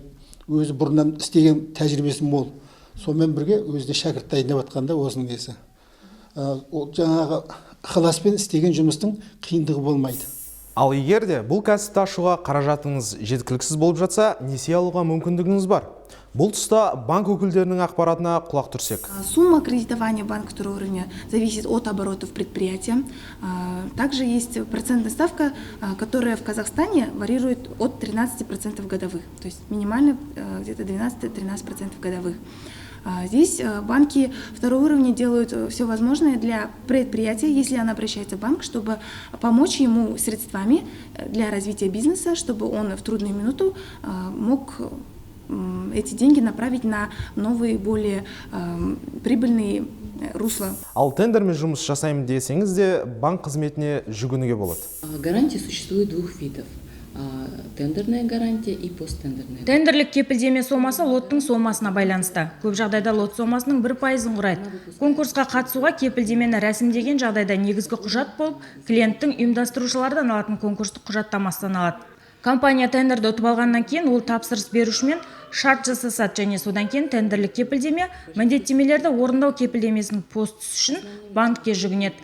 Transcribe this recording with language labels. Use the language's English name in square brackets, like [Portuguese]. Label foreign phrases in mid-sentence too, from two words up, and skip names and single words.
[Kazakh] Өзі бұрыннан істеген тәжірибесі мол. Сонымен бірге өзіне шәкірт дайындап жатқанда осының несі. Жаңағы ықыласпен істеген жұмыстың қиындығы болмайды. Ал егер де бұл кәсіпті ашуға қаражатыңыз жеткіліксіз болып жатса, несие алуға мүмкіндігіңіз бар. Бұл тұста банк өкілдерінің ақпаратына құлақ түрсек. [Russian] Сумма кредитования банка второго уровня зависит от оборотов предприятия. Также есть процентная ставка, которая в Казахстане варьирует от 13% годовых. То есть минимально где-то 12-13% годовых. Здесь банки второго уровня делают все возможное для предприятия, если она обращается в банк, чтобы помочь ему средствами для развития бизнеса, чтобы он в трудную минуту мог эти деньги направить на новые, более прибыльные русла. [Kazakh] Ал тендермен жұмыс жасаймын десеңіз де банк қызметіне жүгінуге болады. [Russian] Гарантия существует двух видов. Тендерная гарантия и посттендерная. [Kazakh] Тендерлік кепілдеме сомасы лоттың сомасына байланысты. Көп жағдайда лот сомасының 1%-ын құрайды. Конкурсқа қатысуға кепілдемені рәсімдеген жағдайда негізгі құжат болып, клиенттің ұйымдастырушылардан алатын конкурстық құжаттамасынан алады. Компания тендерді ұтып алғаннан кейін ол тапсырыс берушімен шарт жасасады, және содан кейін тендерлік кепілдеме міндеттемелерді орындау кепілдемесінің постысы үшін банкке жүгінеді.